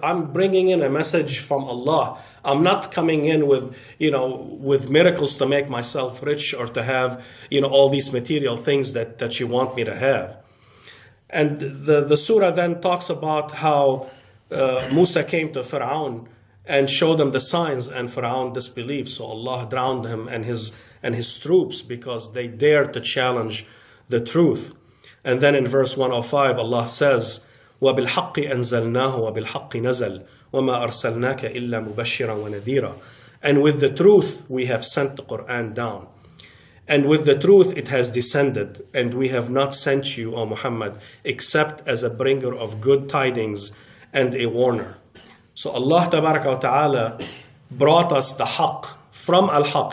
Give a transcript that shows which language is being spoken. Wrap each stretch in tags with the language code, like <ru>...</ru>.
<en>I'm bringing in a message from Allah. I'm not coming in with miracles to make myself rich, or to have, all these material things that you want me to have. And the surah then talks about how Musa came to Pharaoh and showed him the signs, and Pharaoh disbelieved. So Allah drowned him and his troops, because they dared to challenge the truth. And then in verse 105, Allah says,</en> <ar>وَبِالْحَقِّ أَنزَلْنَاهُ وَبِالْحَقِّ نَزَلْ وَمَا أَرْسَلْنَاكَ إِلَّا مُبَشِّرًا وَنَذِيرًا.</ar> <en>And with the truth we have sent the Quran down. And with the truth it has descended. And we have not sent you, O Muhammad, except as a bringer of good tidings and a warner. So Allah Tabaraka wa Ta'ala brought us the haqq from al-haqq.</en>